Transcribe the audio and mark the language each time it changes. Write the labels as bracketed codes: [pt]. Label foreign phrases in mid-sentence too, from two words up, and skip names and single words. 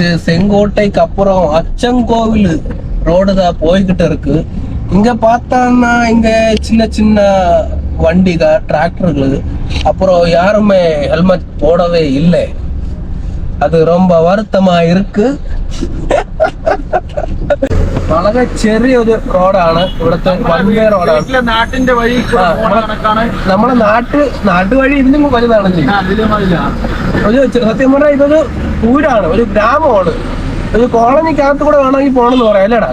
[ta] செங்கோட்டைக்கு அப்புறம் அச்சங்கோவில் ரோடு தான் போய்கிட்டு இருக்கு. இங்க பார்த்தோம்னா இங்க சின்ன சின்ன வண்டிகள், டிராக்டர்கள். அப்புறம் யாருமே ஹெல்மெட் போடவே இல்லை. அது ரொம்ப வருத்தமா இருக்கு. [ml] വളരെ ചെറിയൊരു റോഡാണ് ഇവിടുത്തെ. [en] one way [ml] റോഡാണ്. നാട്ടിന്റെ വഴി നമ്മളെ നാട്ടുവഴി ഇതിനും വലുതാണ്. സത്യം പറഞ്ഞാൽ ഇതൊരു ഊരാണ്, ഒരു ഗ്രാമമാണ്. ഒരു കോളനിക്കകത്ത് കൂടെ വേണമെങ്കിൽ പോകണമെന്ന് പറയാം അല്ലേടാ?